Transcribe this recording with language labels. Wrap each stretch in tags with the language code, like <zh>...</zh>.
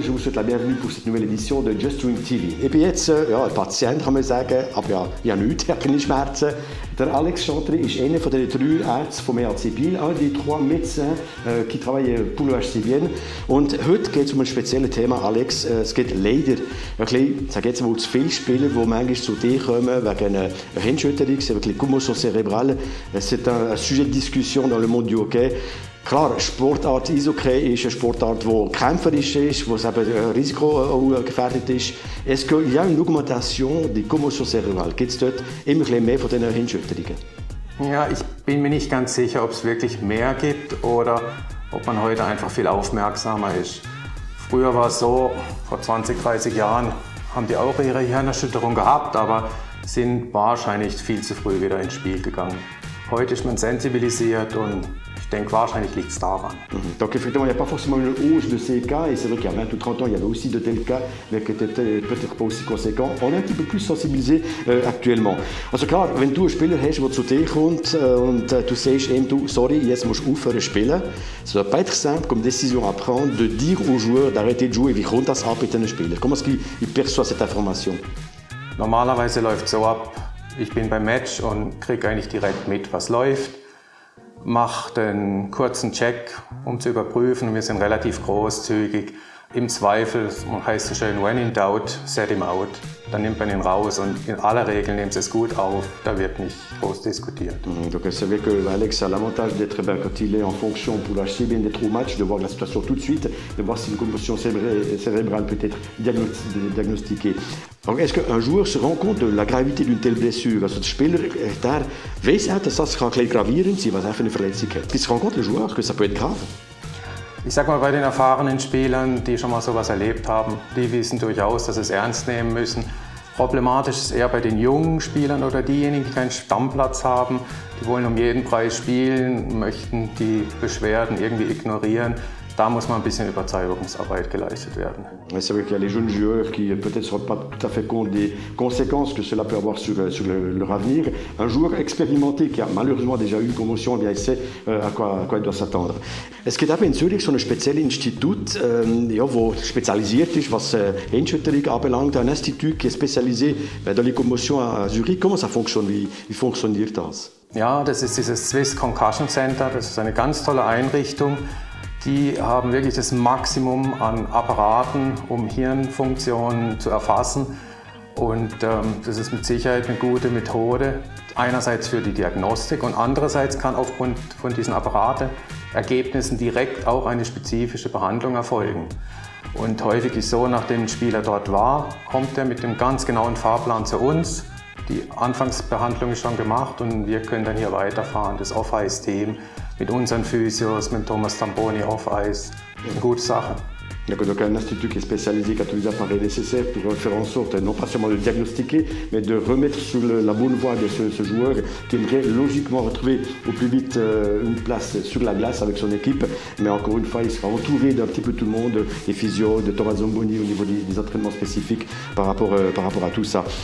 <fr>Je vous souhaite la bienvenue pour cette nouvelle édition de Just Drink TV.</fr> <de>Ich bin jetzt ein Patient, kann man sagen, aber ja, ich habe nichts, ich habe keine Schmerzen. Der Alex Chantry ist einer von den 3 Ärzten vom EHC Biel,</de> <fr>un des 3 médecins qui travaillent pour le HC Bienne.</fr> <de>Und heute geht es um ein spezielles Thema, Alex. Es gibt leider ein bisschen, sage jetzt mal, zu viele Spieler, die manchmal zu dir kommen wegen einer Hirnschütterung,</de> <fr>avec les commotions cérébrales. C'est un sujet de discussion dans le monde du hockey.</fr> <de>Klar, Sportart Eishockey ist eine Sportart, die kämpferisch ist, wo es eben risikogefährdet ist.</de> <fr>Est-ce qu'il y a une augmentation des commotions cérébrales?</fr> <de>Gibt es dort immer mehr von diesen Hirnschütterungen? Ja, ich bin mir nicht ganz sicher, ob es wirklich mehr gibt oder ob man heute einfach viel aufmerksamer ist. Früher war es so, vor 20, 30 Jahren haben die auch ihre Hirnerschütterung gehabt, aber sind wahrscheinlich viel zu früh wieder ins Spiel gegangen. Heute ist man sensibilisiert und ich denke, wahrscheinlich liegt es daran.</de> <fr>Donc effectivement, il n'y a pas forcément une hausse de ces cas, et c'est vrai qu'il y a 20 ou 30 ans, il y avait aussi de tels cas, mais qui étaient peut-être pas aussi conséquents. On est un petit peu plus sensibilisé actuellement.</fr> <de>Also klar, wenn du einen Spieler hast, der zu dir kommt und du sagst ihm, du, sorry, jetzt musst du aufhören zu spielen,</de> <fr>ça ne doit pas être simple comme décision à prendre de dire aux joueurs d'arrêter de jouer.</fr> <de>Wie kommt das ab mit einem Spieler?</de> <fr>Comment est-ce qu'il perçoit cette information?</fr> <de>Normalerweise läuft es so ab, ich bin beim Match und kriege eigentlich direkt mit, was läuft. Macht einen kurzen Check, um zu überprüfen. Wir sind relativ großzügig. Im Zweifel, heißt es schön,</de> <en>when in doubt, set him out.</en> <de>Dann nimmt man ihn raus und in aller Regel nimmt es gut auf. Da wird nicht groß diskutiert.</de> <fr>Donc c'est vrai que Alex a l'avantage d'être, quand il est en fonction pour l'HC Bienne, d'être au match, de voir la situation tout de suite, de voir si une commotion cérébrale peut être diagnostiquée. Donc, est-ce qu'un joueur se rend compte de la gravité d'une telle blessure?</fr> <de>Also der Spieler, der weiss auch, dass das gravierend sein kann, was er für eine Verletzung hat.</de> <fr>Qui se rend compte, le joueur, que ça peut être grave?</fr> <de>Ich sag mal, bei den erfahrenen Spielern, die schon mal sowas erlebt haben, die wissen durchaus, dass sie es ernst nehmen müssen. Problematisch ist eher bei den jungen Spielern oder diejenigen, die keinen Stammplatz haben. Die wollen um jeden Preis spielen, möchten die Beschwerden irgendwie ignorieren. Da muss mal ein bisschen Überzeugungsarbeit geleistet werden.</de> <fr>C'est vrai qu'il y a les jeunes joueurs qui peut-être ne se rendent pas tout à fait compte des conséquences que cela peut avoir sur leur avenir. Un joueur expérimenté qui a malheureusement déjà eu une commotion, bien, il sait à quoi il doit s'attendre.</fr> <de>Es gibt eben in Zürich so ein spezielles Institut, das spezialisiert ist, was Hirnschütterung anbelangt.</de> <fr>Un institut qui est spécialisé dans les commotions à Zürich. Comment ça fonctionne?</fr> <de>Wie funktioniert das? Ja, das ist dieses Swiss Concussion Center. Das ist eine ganz tolle Einrichtung. Die haben wirklich das Maximum an Apparaten, um Hirnfunktionen zu erfassen. Und das ist mit Sicherheit eine gute Methode, einerseits für die Diagnostik und andererseits kann aufgrund von diesen Apparatenergebnissen direkt auch eine spezifische Behandlung erfolgen. Und häufig ist so, nachdem ein Spieler dort war, kommt er mit dem ganz genauen Fahrplan zu uns. Die Anfangsbehandlung ist schon gemacht und wir können dann hier weiterfahren. Das Off-Ice-Team mit unseren Physios, mit Thomas Tamboni Off-Ice, eine gute Sache.</de> <fr>Donc un institut qui est spécialisé, qui a tous les appareils nécessaires pour faire en sorte, non pas seulement de diagnostiquer, mais de remettre sur la bonne voie de ce joueur qui aimerait logiquement retrouver au plus vite une place sur la glace avec son équipe. Mais encore une fois, il sera entouré d'un petit peu tout le monde, des physios, de Thomas Zamboni au niveau des entraînements spécifiques par rapport à tout ça.</fr>